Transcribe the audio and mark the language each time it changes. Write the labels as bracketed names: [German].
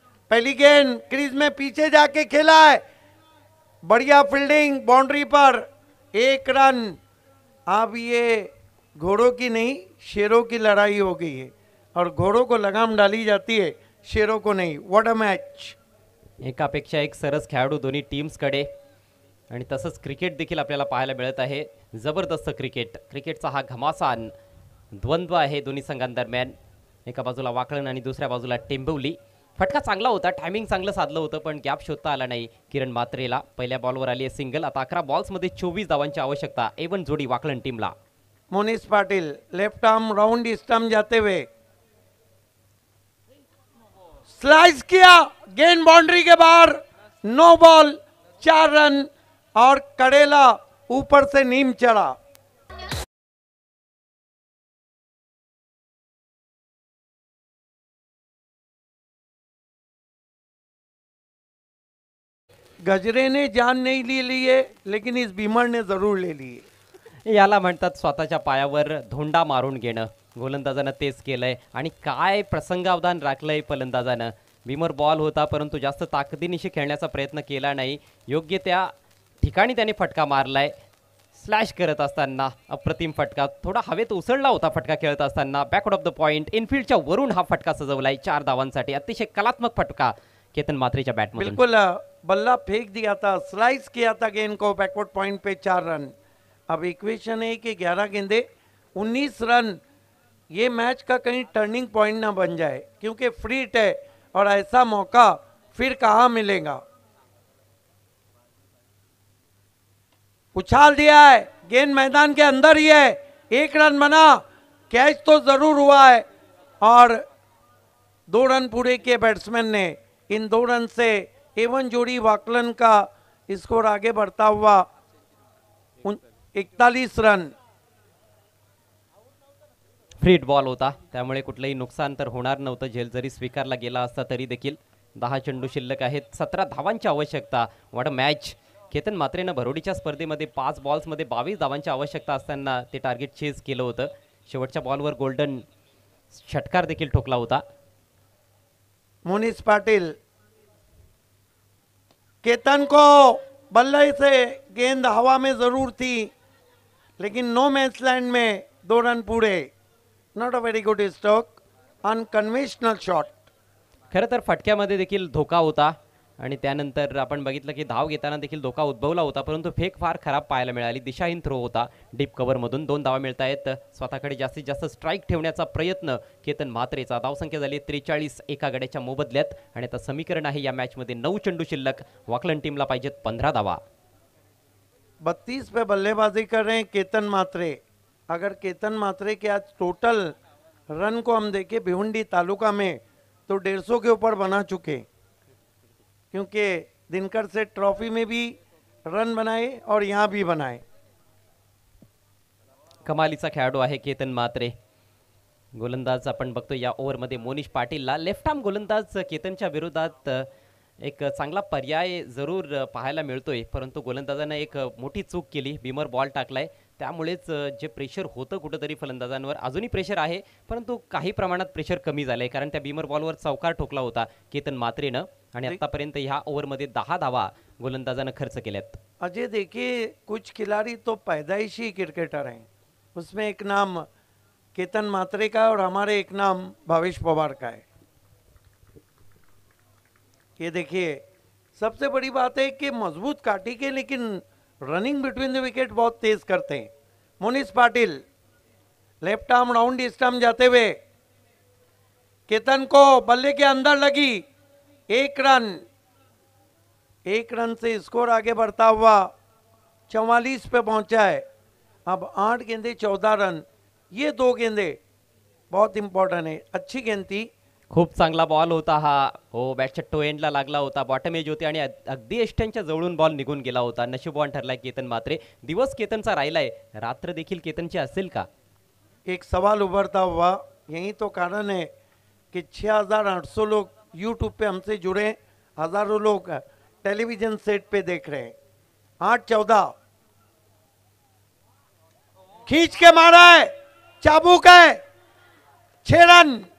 [Hindi] पहली गेंद क्रीज में पीछे जाके खेला है. बढ़िया फील्डिंग बाउंड्री पर. 1 रन. अब ये घोड़ों की नहीं शेरों की लड़ाई हो गई है और घोड़ों को लगाम डाली जाती है, शेरों को नहीं. [English] What a match. [Marathi] एकापेक्षा एक सरस खेळाडू दोन्ही टीम्सकडे आणि तसंच क्रिकेट देखील आपल्याला पाहायला मिळत आहे. जबरदस्त क्रिकेट. क्रिकेटचा हा घमासान द्वंद्व आहे दोन्ही संघांदरम्यान. एका बाजूला वाकळण आणि दुसऱ्या बाजूला टेंबवली. फटका चांगला होता. टायमिंग चांगलं साधलं होतं, पण गॅप शोधता आला नाही किरण म्हात्रेला. पहिल्या बॉलवर आली आहे सिंगल. आता 11 बॉल्समध्ये 24 धावांची आवश्यकता. एवन जोडी वाकळण टीमला. [Hindi] Monis Patil left arm round stump जाते हुए स्लाइस किया. गेंद बाउंड्री के बाहर. No ball. 4 रन और कड़ेला ऊपर से नीम चढ़ा. गजरे ने जान नहीं ले ली है, लेकिन इस बीमर ने जरूर ले ली है. [Marathi] याला म्हणतात स्वतःच्या पायावर धोंडा मारून घेणं. गोलंदाजानं तेच केलंय आणि काय प्रसंगावधान राखलंय फलंदाजानं. बीमर बॉल होता, परंतु जास्त ताकदीनिशी खेळण्याचा प्रयत्न केला नाही. योग्य त्या ठिकाणी त्याने फटका मारलाय. स्लॅश करत असताना अप्रतिम फटका. थोडा हवेत उसळला होता फटका खेळत असताना. बॅकवर्ड ऑफ द पॉइंट इनफिल्डच्या वरून हा फटका सजवलाय 4 धावांसाठी. अतिशय कलात्मक फटका केतन मात्रेच्या बॅटमधून. [Hindi] बिल्कुल बल्ला फेंक दिया था. स्लाइस किया था गेंद को बैकवर्ड पॉइंट पे. 4 रन. अब इक्वेशन है कि 11 गेंदे 19 रन. ये मैच का कहीं टर्निंग पॉइंट ना बन जाए, क्योंकि फ्री हिट है और ऐसा मौका फिर कहाँ मिलेगा. उछाल दिया है, गेंद मैदान के अंदर ही है, 1 रन बना, कैच तो जरूर हुआ है और 2 रन पूरे किए बैट्समैन ने। इन 2 रन से एवन जोड़ी वाकलन का स्कोर आगे बढ़ता हुआ 41 रन। [Marathi] फ्रीड बॉल होता, त्यामुळे कुठलंही नुकसान तर होणार नव्हतं. झेल जरी स्वीकारला गेला असता तरी देखील 10 चेंडू शिल्लक आहेत, 17 धावांची आवश्यकता. [English] What a match. [Marathi] केतन मात्रेनं भरोडीच्या स्पर्धेमध्ये 5 बॉल्समध्ये 22 धावांची आवश्यकता असताना ते टार्गेट चेज केलं होतं. शेवटच्या बॉलवर गोल्डन षटकार देखील ठोकला होता. [Hindi] मोनिश पाटिल, केतन को बल्ले से गेंद हवा में जरूर थी, लेकिन नो मैच लैंड में 2 रन पूरे. [English] Not a very good stroke, unconventional shot. [Marathi] खरं तर फटक्यामध्ये देखील धोका होता आणि त्यानंतर आपण बघितलं की धाव घेताना देखील धोका उद्भवला होता, परंतु फेक फार खराब पाहायला मिळाली. दिशाहीन थ्रो होता डीप कव्हरमधून. 2 धावा मिळत आहेत. स्वतःकडे जास्तीत जास्त स्ट्राईक ठेवण्याचा प्रयत्न केतन म्हात्रेचा. धावसंख्या झाली 43 एका गड्याच्या मोबदल्यात आणि आता समीकरण आहे या मॅचमध्ये 9 चेंडू शिल्लक. वाकलन टीमला पाहिजेत 15 धावा. 32 पे बल्लेबाजी कर रहे हैं केतन मात्रे. अगर केतन मात्रे के आज टोटल रन को हम देखें भिवंडी तालुका में तो 150 के ऊपर बना चुके, क्योंकि दिनकर से ट्रॉफी में भी रन बनाए और यहाँ भी बनाए. कमालीचा खेळाडू आहे केतन मात्रे. गोलंदाज आपण बघतो या ओव्हरमध्ये मोनिश पाटीलला. लेफ्ट आर्म गोलंदाज केतनच्या विरोधात एक चांगला पर्याय जरूर पाहायला मिळतोय, परंतु गोलंदाजानं एक मोठी चूक केली. बीमर बॉल टाकलाय, त्यामुळेच जे प्रेशर होतं कुठंतरी फलंदाजांवर, अजूनही प्रेशर आहे, परंतु काही प्रमाणात प्रेशर कमी झालंय, कारण त्या बीमर बॉलवर चौकार ठोकला होता केतन मात्रेनं आणि आतापर्यंत ह्या ओव्हरमध्ये 10 धावा गोलंदाजानं खर्च केल्यात. [Hindi] अजय देखिए, कुछ खिलाड़ी तो पैदाइशी क्रिकेटर हैं, उसमें एक नाम केतन मात्रे का है और हमारे एक नाम भावेश पवार का है. ये देखिए, सबसे बड़ी बात है कि मजबूत काटी के, लेकिन [English] running between the wicket [Hindi] बहुत तेज करते हैं. Monish Patil left arm round stump जाते हुए, केतन को बल्ले के अंदर लगी, 1 रन. 1 रन से स्कोर आगे बढ़ता हुआ 44 पे पहुंचा है. अब 8 गेंदे 14 रन. ये 2 गेंदे बहुत इंपॉर्टेंट है. अच्छी गेंद थी. [Marathi] खूप चांगला बॉल होता हा. हो, बॅटच्या टो एंडला लागला होता, बॉटम एज होती आणि अगदी एष्ट्यांच्या जवळून बॉल निघून गेला होता. नशीबवान ठरलाय केतन मात्रे. दिवस केतनचा राहिलाय, रात्र देखील केतनची असेल का? [Hindi] एक सवाल उभरता हुआ, यही तो कारण है कि 6800 लोग यूट्यूब पे हमसे जुड़े, हजारों लोग टेलीविजन सेट पे देख रहे हैं. 8-14 खींच के मारा है, चाबुक है, 6 रन.